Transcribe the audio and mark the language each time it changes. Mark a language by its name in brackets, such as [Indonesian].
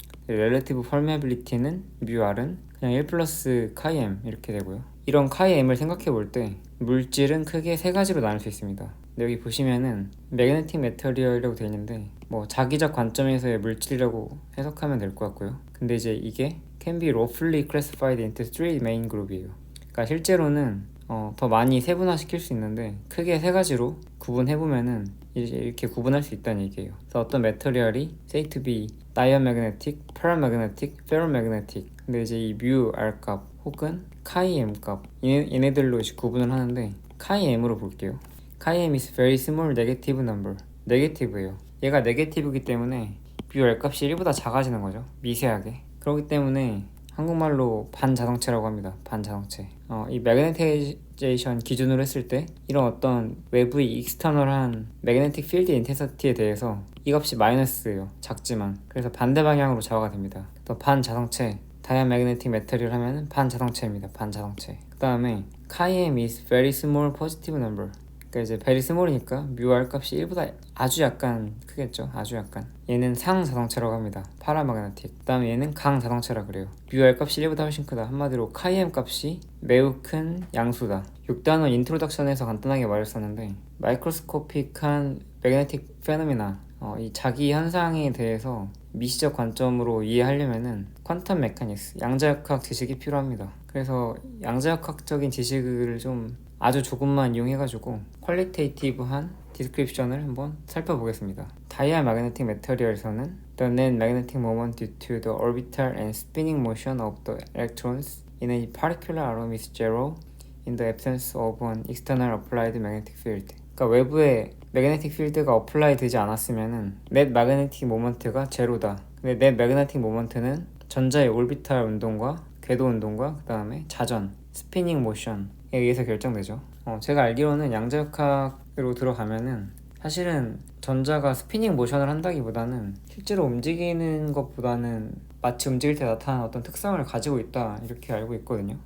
[Korean] relative permeability는 뮤r은 그냥 1 플러스 Chi-m 이렇게 되고요. 이런 Chi-m을 생각해 볼 때 물질은 크게 세 가지로 나눌 수 있습니다. 근데 여기 보시면은 magnetic material이라고 되어 있는데 뭐 자기적 관점에서의 물질이라고 해석하면 될 것 같고요. 근데 이제 이게 [English] can be roughly classified into three main group [Korean] 이에요. 그러니까 실제로는 더 많이 세분화시킬 수 있는데 크게 세 가지로 구분해보면은 이제 이렇게 구분할 수 있다는 얘기예요. 그래서 어떤 메터리얼이 [English] say to be diamagnetic, paramagnetic, ferromagnetic, [Korean] 근데 이제 이 뮤 R 값 혹은 Chi-m 값 얘네들로 이제 구분을 하는데 Chi-m으로 볼게요. [English] Chi-m is very small negative number. [Korean] 네게티브예요. 얘가 네게티브이기 때문에 뮤 R 값이 1보다 작아지는 거죠. 미세하게. 그렇기 때문에 한국말로 반자성체라고 합니다. 반자성체. 이 매그네타이제이션 기준으로 했을 때 이런 어떤 외부의 익스터널한 매그네틱 필드 인텐시티에 대해서 이 값이 마이너스예요. 작지만. 그래서 반대 방향으로 좌우가 됩니다. 또 반자성체, 다이아매그네틱 메터리얼 하면은 반자성체입니다. 반자성체. 그 다음에 [English] Chi-m is very small positive number. [Korean] 그러니까 이제 very small이니까 뮤 R 값이 1보다 아주 약간 크겠죠. 아주 약간. 얘는 상자성체라고 합니다. 파라마그네틱. 그 다음에 얘는 강자성체라 그래요. 뮤 R 값이 1보다 훨씬 크다. 한마디로 Chi-m 값이 매우 큰 양수다. 6단원 인트로덕션에서 간단하게 말했었는데 마이크로스코픽한 매그네틱 페노미나, 이 자기 현상에 대해서 미시적 관점으로 이해하려면은 퀀텀 메카닉스, 양자역학 지식이 필요합니다. 그래서 양자역학적인 지식을 좀 아주 조금만 이용해가지고 퀄리테이티브한 디스크립션을 한번 살펴보겠습니다. 다이아매그네틱 메터리얼에서는 [English] The net magnetic moment due to the orbital and spinning motion of the electrons in a particular atom is zero in the absence of an external applied magnetic field. [Korean] 그러니까 외부에 매그네틱 필드가 어플라이 되지 않았으면은 넷 매그네틱 모먼트가 제로다. 근데 넷 매그네틱 모먼트는 전자의 올비탈 운동과 궤도 운동과 그 다음에 자전, 스피닝 모션에 의해서 결정되죠. 제가 알기로는 양자역학으로 들어가면은 사실은 전자가 스피닝 모션을 한다기보다는 실제로 움직이는 것보다는 마치 움직일 때 나타나는 어떤 특성을 가지고 있다 이렇게 알고 있거든요.